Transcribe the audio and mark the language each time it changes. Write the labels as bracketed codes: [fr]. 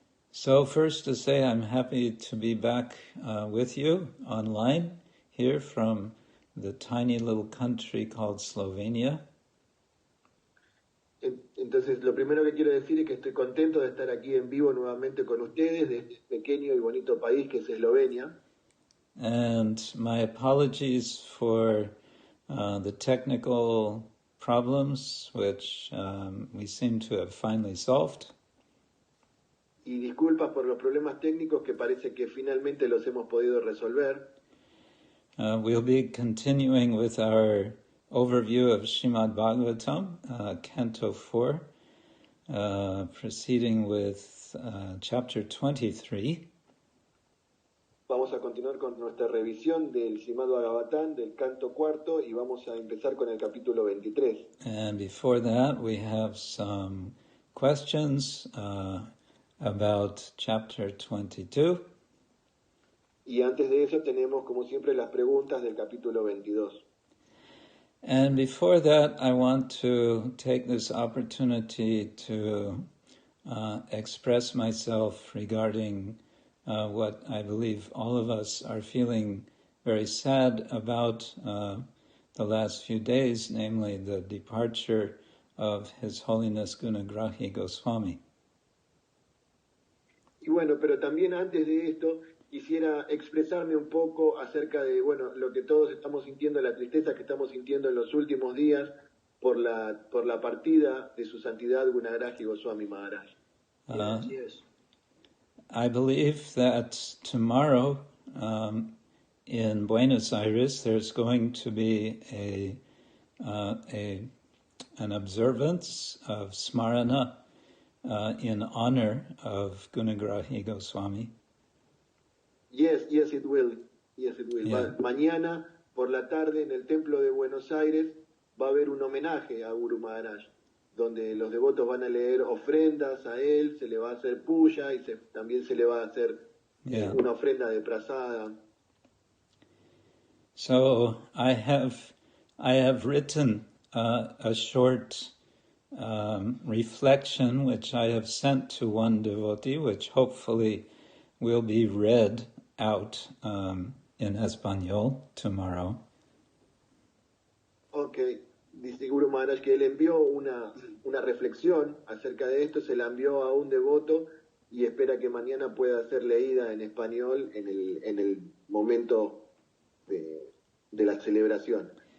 [en] So first to say I'm happy to be back with you online here from the tiny little country called Slovenia. [es] Entonces, lo primero que quiero decir es que estoy contento de estar aquí en vivo nuevamente con ustedes, de este pequeño y bonito país que es Eslovenia. [en] And my apologies for the technical problems, which we seem to have finally solved. [es] Y disculpas por los problemas técnicos que parece que finalmente los hemos podido resolver. [en] We'll be continuing with our overview of Srimad-Bhagavatam Canto 4, proceeding with chapter 23. [es] Vamos a continuar con nuestra revisión del Srimad-Bhagavatam, del Canto cuarto, y vamos a empezar con el capítulo 23. [en] And before that, we have some questions about chapter 22. [es] Y antes de eso tenemos, como siempre, las preguntas del capítulo 22. [en] And before that, I want to take this opportunity to express myself regarding what I believe all of us are feeling very sad about the last few days, namely the departure of His Holiness Gunagrahi Goswami. [es] Y bueno, pero también antes de esto quisiera expresarme un poco acerca de, bueno, lo que todos estamos sintiendo, la tristeza que estamos sintiendo en los últimos días por la partida de su santidad Gunagrahi Goswami Maharaj. [en] Yes. I believe that tomorrow in Buenos Aires there's going to be an observance of Smarana in honor of Gunagrahi Goswami. Yes, it will. Yes, it will. Yeah. [es] Mañana por la tarde en el templo de Buenos Aires va a haber un homenaje a Guru Maharaj, donde los devotos van a leer ofrendas a él, se le va a hacer puya y también se le va a hacer una ofrenda de prasada. [en] So I have written a short reflection which I have sent to one devotee, which hopefully will be read out in Español tomorrow. Okay. [es] Dice Guru Maharaj que él envió una reflexión acerca de esto, se la envió a un devoto y espera que mañana pueda ser leída en español en el momento de la celebración.